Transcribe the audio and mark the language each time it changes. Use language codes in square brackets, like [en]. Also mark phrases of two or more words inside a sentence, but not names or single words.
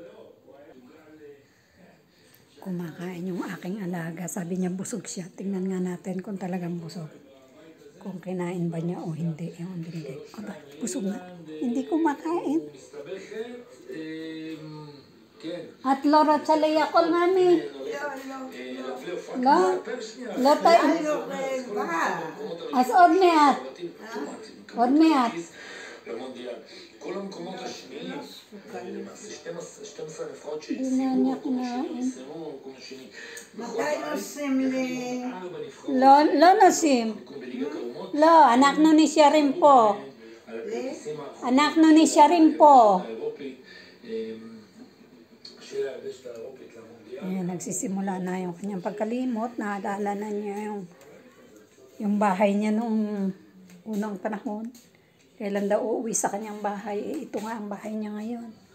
[tl] Kumakain yung aking alaga. Sabi niya busog siya. Tingnan nga natin kung talagang busog. Kung kinain ba niya o hindi. Yung binigay. Aba, busog na. Hindi kumakain. At Laura Chalaya ko, mami. [he] לא טעים. אז עוד מעט. עוד מעט. כל המקומות השניים, למעשה 12 נבחרות שהצליחו, שפרסמו במקום השני. מתי נוסעים לי? לא נוסעים. לא, אנחנו נשארים פה. אנחנו נשארים פה. [tl] Ayan, nagsisimula na yung kanyang pagkalimot. Naalala na niya yung bahay niya noong unang panahon. Kailan daw uuwi sa kanyang bahay. Ito nga ang bahay niya ngayon.